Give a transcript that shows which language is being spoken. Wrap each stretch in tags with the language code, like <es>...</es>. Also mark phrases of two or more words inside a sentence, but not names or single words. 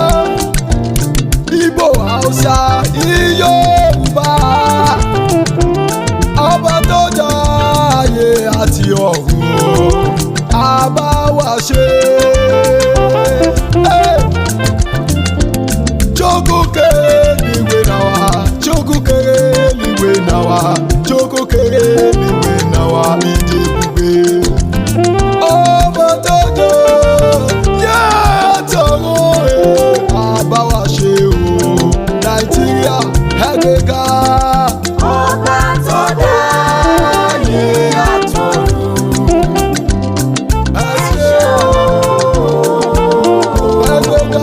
<yo>Igbo, Hausa, Yorùbá. Ọba tó dá ayé àti ọ̀run á bá wa ṣe.</yo> <ig>Chukwu kere eluigwe n'ụwa, Chukwu kere eluigwe n'ụwa, Chukwu kere eluigwe n'ụwa, ịdị ebube.</ig> <yo>Ọba tó dá ayé àtọ̀run á bá wa ṣe o. Nàìjíríà ẹ gbéga. Ọba tó dá ayé àtọ̀run. Ẹ ṣé o. Ẹ gbéga.</yo>